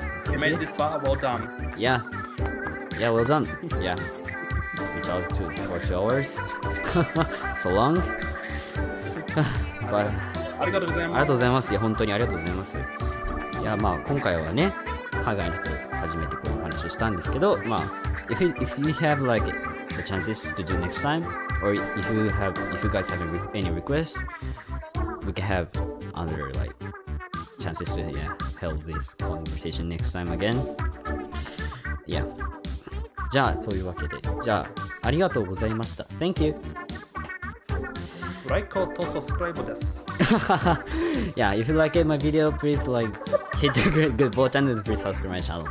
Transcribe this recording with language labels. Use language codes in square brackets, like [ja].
[en] You made it this far, well done. Yeah, well done. Yeah, we talked for 2 hours. So long. But [ja] ありがとうございます。ありがとうございます。いや、本当にありがとうございます。いや、まあ今回はね、海外の人初めてこういう話をしたんですけど、まあ [en] if you have like the chances to do next time, or if you guys have any requests, we can have other like chances to hold this conversation next time again. Yeah. [ja] じゃあというわけで、じゃあありがとうございました。 [en] Thank you. [ja] ライクとsubscribe です。 [en] Yeah, if you like my video, please like hit the good button and please subscribe my channel.